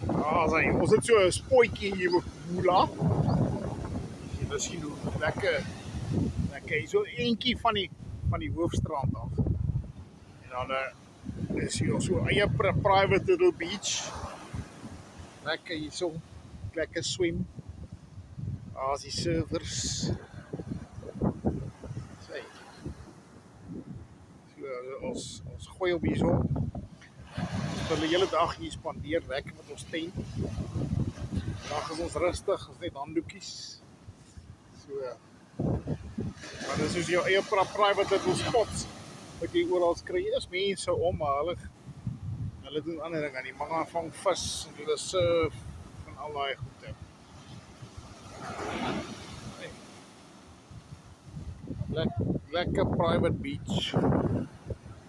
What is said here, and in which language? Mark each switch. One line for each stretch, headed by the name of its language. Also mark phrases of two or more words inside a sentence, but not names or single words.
Afrikaans: Ons het so 'n spootjie hier op Boela. Jy sien hoe lekker hier so eentjie van die hoofstrand af. En dan is hier so eie
English: private little beach.
Afrikaans: Lekker hierso, lekker swem. Daar's die surfers. Sê. So ons gooi op hierso. Ons wil die hele dag hier spandeer, lekker met ons tent. Vandag is ons rustig, ons net handdoekies. So maar dis soos jou eie
English: private little spots
Afrikaans: wat jy oral kry. Is mense om, maar hulle doen ander dinge. Die manne vang vis en hulle surf en al daai goede. Lekker
English: private beach.